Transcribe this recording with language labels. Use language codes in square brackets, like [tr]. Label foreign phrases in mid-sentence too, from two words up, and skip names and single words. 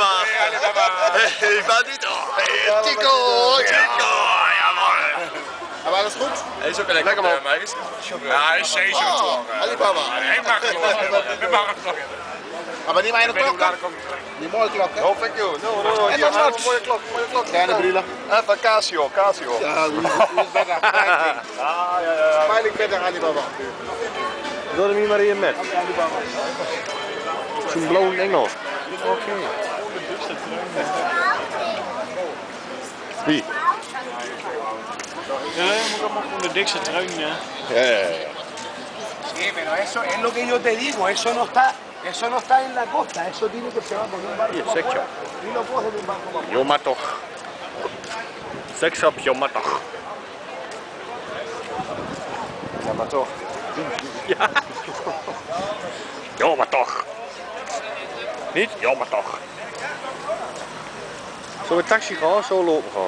[nl] Hey Alibaba. Hey, bandito. Hey Chico. Chico, ja man. Maar is goed? Hij is ook lekker man. Ja, hij is zeker. Alibaba. Ik mag het nog. Ik mag het nog. Maar die mijne klok? Die mooie klok hè? [en] Oh, thank you. No. [nl] Hier is een mooie klok. Kleine brillen. Even Casio. Ja, die is beter. Ja. Smiling beter Alibaba. Doe hem hier maar in met. Zo'n blauwe engel. Oké. Wie? Ja, moet allemaal van de dikste trui. Ja. [es] Sí, pero eso es lo que yo te digo, eso no está en la costa, eso tiene que ser por un barco. [nl] Hier, seksshop. [es] Y lo coges de un barco más. [nl] Jo, maar toch. Seksshop, jo, maar toch. Ja, maar toch. Ja. Jo, maar toch. Niet? Jo, maar toch. Zullen we taxi gaan? Zo lopen gaan?